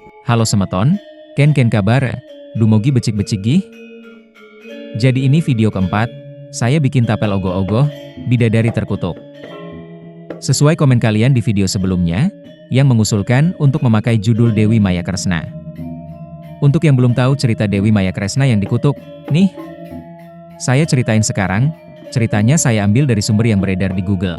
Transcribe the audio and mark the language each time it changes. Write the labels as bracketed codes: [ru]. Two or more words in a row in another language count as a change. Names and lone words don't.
[ban] Halo semeton, ken kabar? Dumogi becik-becik gih? [id] Jadi ini video keempat, saya bikin tapel ogoh-ogoh, bidadari terkutuk. Sesuai komen kalian di video sebelumnya, yang mengusulkan untuk memakai judul Dewi Maya Kresna. Untuk yang belum tahu cerita Dewi Maya Kresna yang dikutuk, nih, saya ceritain sekarang, ceritanya saya ambil dari sumber yang beredar di Google.